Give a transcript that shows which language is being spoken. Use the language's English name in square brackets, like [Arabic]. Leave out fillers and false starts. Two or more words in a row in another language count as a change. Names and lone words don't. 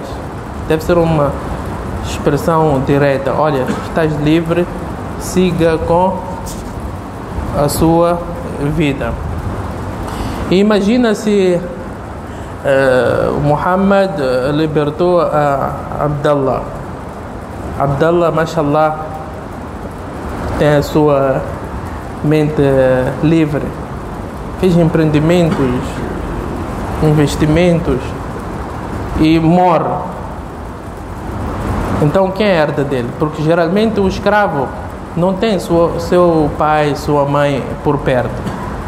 [Portuguese] Deve ser uma expressão direta. Olha, estás livre, siga com a sua vida. E imagina se Muhammad libertou a Abdallah. Abdallah, mashallah, tem a sua mente livre, fez empreendimentos, investimentos e morre. Então quem herda dele? Porque geralmente o escravo não tem seu pai, sua mãe por perto.